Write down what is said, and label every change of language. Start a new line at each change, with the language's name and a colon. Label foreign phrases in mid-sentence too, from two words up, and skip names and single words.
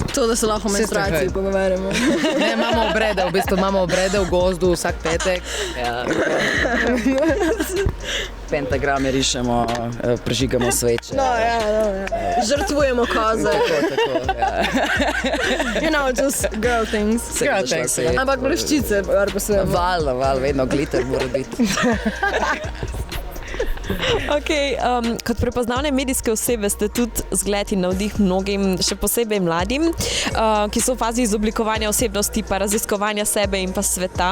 Slovenian: To, da se lahko o menstruaciji pogovarjamo. Ne, imamo obrede v gozdu vsak petek. Pentagrame rišemo, prežigamo sveče. Žrtvujemo koze. Tako,
English: just girl things.
Slovenian: Ampak bleščice, Val, vedno glitter mora biti. Kot prepoznavne medijske osebe ste tudi zgled in navdih mnogim, še posebej mladim, ki so v fazi izoblikovanja osebnosti, pa raziskovanja sebe in pa sveta.